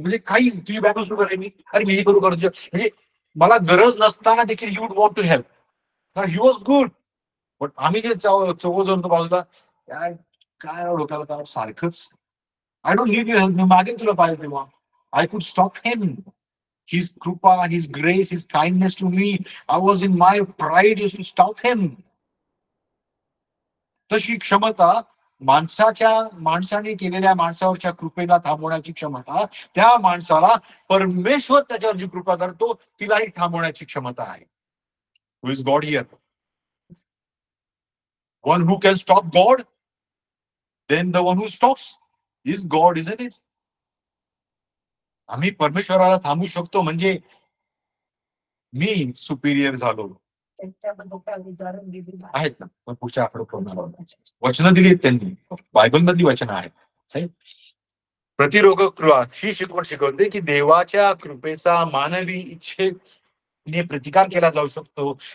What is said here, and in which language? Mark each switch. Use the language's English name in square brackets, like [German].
[Marathi] म्हणजे काही तुझी बॅग सुरू करेल मी, अरे मी करू करू, म्हणजे मला गरज नसताना देखील [English] You would want to help. He was good. [Marathi] पण आम्ही जे चौघ जण बाजूला, काय डोक्याला काय सारखंच, [English] I don't need you help. [Marathi] मी मागेन तुला पाहिजे तेव्हा. [English] I could stop him. His krupa, his grace, his kindness to me. I was in my pride used to stop him. [Marathi] तशी क्षमता माणसाने केलेल्या माणसावरच्या कृपेला थांबवण्याची क्षमता, त्या माणसाला परमेश्वर त्याच्यावर जी कृपा करतो तिलाही थांबवण्याची क्षमता आहे. [English] Who is God here? One who can stop God? Then the one who stops is God, isn't it? [Marathi] आम्ही परमेश्वराला थांबू शकतो म्हणजे मी सुपिरियर झालो. त्यांच्याबद्दल काय उदाहरण दिलेलं आहे. आहेत ना, मग पुढच्या आठवड्यात वचनं दिली त्यांनी, बायबल मधली वचनं आहेत. साहेब, प्रतिरोधक कृपा ही शिकवण शिकवते की देवाच्या कृपेचा मानवी इच्छेने प्रतिकार केला जाऊ शकतो.